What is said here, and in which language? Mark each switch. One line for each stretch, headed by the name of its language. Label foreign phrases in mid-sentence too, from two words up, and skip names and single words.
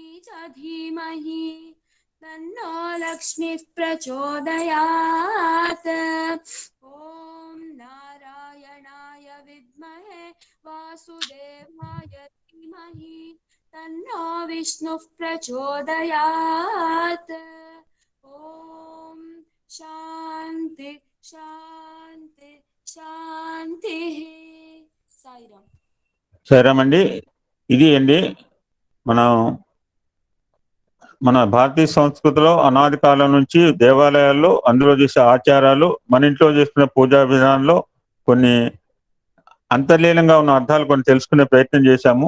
Sanskrit: च धीमहि तन्नो लक्ष्मीः प्रचोदयात् ॐ नारायणाय विद्महे वासुदेवाय धीमहि तन्नो विष्णुः प्रचोदयात् ॐ शान्ति शांति शांति साईराम.
Telugu: సరేమండి, ఇది అండి మన భారతీయ సంస్కృతిలో అనాది కాలం నుంచి దేవాలయాల్లో అందులో చేసే ఆచారాలు, మన ఇంట్లో చేసుకునే పూజా విధానంలో కొన్ని అంతర్లీనంగా ఉన్న అర్థాలు కొన్ని తెలుసుకునే ప్రయత్నం చేశాము.